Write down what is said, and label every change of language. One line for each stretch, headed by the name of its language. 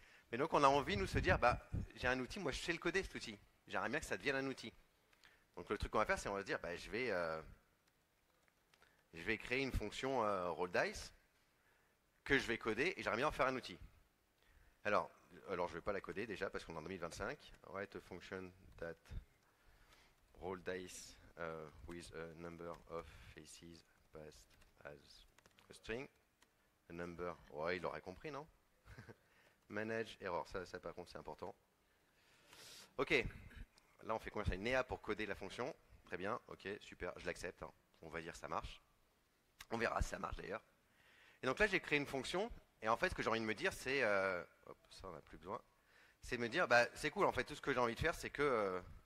French: Mais donc on a envie, nous, de se dire, bah j'ai un outil, moi je sais le coder cet outil. J'aimerais bien que ça devienne un outil. Donc le truc qu'on va faire, c'est on va se dire, bah je vais créer une fonction rollDice que je vais coder et j'aimerais bien en faire un outil. Alors je vais pas la coder déjà parce qu'on est en 2025.
English: Write a function that rollDice with a number of faces passed as a string.
French: A number, ouais, il aurait compris, non?
English: Manage error,
French: ça par contre c'est important. Ok, là on fait combien? Une EA pour coder la fonction. Très bien, ok, super, je l'accepte. Hein. On va dire ça marche. On verra si ça marche d'ailleurs. Et donc là j'ai créé une fonction. Et en fait ce que j'ai envie de me dire c'est... hop, ça on n'a plus besoin. C'est me dire, bah c'est cool en fait, tout ce que j'ai envie de faire c'est que...